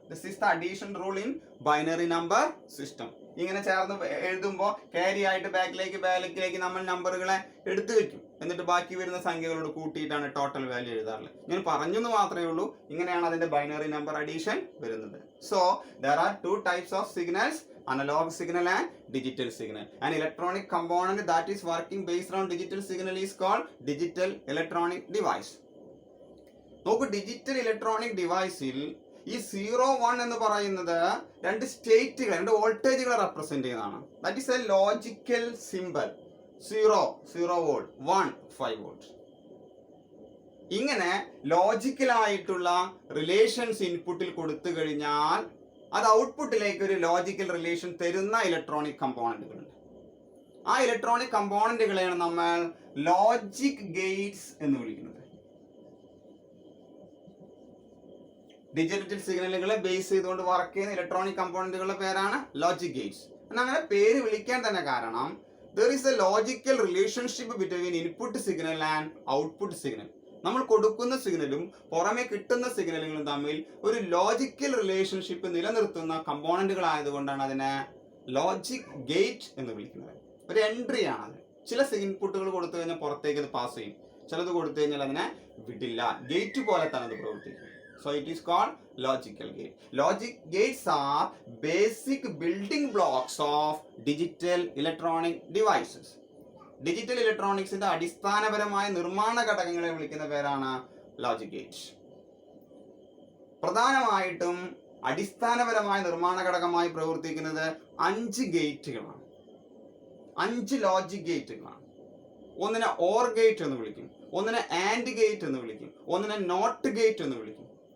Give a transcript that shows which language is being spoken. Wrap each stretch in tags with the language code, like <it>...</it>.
<en>This is the addition rule in binary number system.</en> <ml>ഇങ്ങനെ ചേർന്ന് എഴുതുമ്പോൾ ക്യാരി ആയിട്ട് ബാക്കിലേക്ക് നമ്മൾ നമ്പറുകളെ എടുത്തു വെക്കും. എന്നിട്ട് ബാക്കി വരുന്ന സംഖ്യകളോട് കൂട്ടിയിട്ടാണ് ടോട്ടൽ വാല്യൂ എഴുതാറുള്ളത്. ഞാൻ പറഞ്ഞെന്ന് മാത്രമേ ഉള്ളൂ. ഇങ്ങനെയാണ് അതിന്റെ ബൈനറി നമ്പർ അഡീഷൻ വരുന്നത്.</ml> <en>So there are 2 types of signals, analog signal and digital signal. An electronic component that is working based on digital signal is called digital electronic device.</en> <ml>നോക്കൂ, digital electronic ഡിവൈസിൽ ഈ 0, 1 എന്ന് പറയുന്നത് 2 സ്റ്റേറ്റുകൾ, 2 വോൾട്ടേജുകളെ represent ചെയ്യുന്നതാണ്.</ml> <en>That is a logical symbol. 0 volt, 1 5 volt.</en> <ml>ഇങ്ങനെ ലോജിക്കലായിട്ടുള്ള relations ഇൻപുട്ടിൽ കൊടുത്തു കഴിഞ്ഞാൽ അത് ഔട്ട്പുട്ടിലേക്ക് ഒരു ലോജിക്കൽ റിലേഷൻ തരുന്ന ഇലക്ട്രോണിക് കമ്പോണന്റുകളുണ്ട്. ആ ഇലക്ട്രോണിക് കമ്പോണന്റുകളെയാണ് നമ്മൾ ലോജിക് ഗേറ്റ്സ് എന്ന് വിളിക്കുന്നത്. ഡിജിറ്റൽ സിഗ്നലുകളെ ബേസ് ചെയ്തുകൊണ്ട് വർക്ക് ചെയ്യുന്ന ഇലക്ട്രോണിക് കമ്പോണന്റുകളുടെ പേരാണ് ലോജിക് ഗേറ്റ്സ്. അങ്ങനെ പേര് വിളിക്കാൻ തന്നെ കാരണം</ml> <en>there is a logical relationship between input signal and output signal.</en> <ml>നമ്മൾ കൊടുക്കുന്ന സിഗ്നലും പുറമെ കിട്ടുന്ന സിഗ്നലുകളും തമ്മിൽ ഒരു ലോജിക്കൽ റിലേഷൻഷിപ്പ് നിലനിർത്തുന്ന കമ്പോണന്റുകൾ ആയതുകൊണ്ടാണ് അതിനെ ലോജിക് ഗേറ്റ് എന്ന് വിളിക്കുന്നത്. ഒരു എൻട്രി ആണ്. ചില ഇൻപുട്ടുകൾ കൊടുത്തു കഴിഞ്ഞാൽ പുറത്തേക്ക് അത് പാസ് ചെയ്യും, ചിലത് കൊടുത്തു കഴിഞ്ഞാൽ അതിനെ വിടില്ല. ഗേറ്റ് പോലെ തന്നെ അത് പ്രവർത്തിക്കും.</ml> <en>So it is called logical gate. Logic gates are basic building blocks of digital electronic devices.</en> <ml>Digital ഇലക്ട്രോണിക്സിന്റെ അടിസ്ഥാനപരമായ നിർമ്മാണ ഘടകങ്ങളെ വിളിക്കുന്ന പേരാണ് ലോജിക് ഗേറ്റ്സ്. പ്രധാനമായിട്ടും അടിസ്ഥാനപരമായ നിർമ്മാണ ഘടകമായി പ്രവർത്തിക്കുന്നത് 5 ഗേറ്റുകളാണ്. 5 ലോജിക് ഗേറ്റുകളാണ്. ഒന്നിനെ ഓർ ഗേറ്റ് എന്ന് വിളിക്കും, ഒന്നിനെ ആൻഡ് ഗേറ്റ് എന്ന് വിളിക്കും, ഒന്നിനെ നോട്ട് ഗേറ്റ് എന്ന് വിളിക്കും.</ml>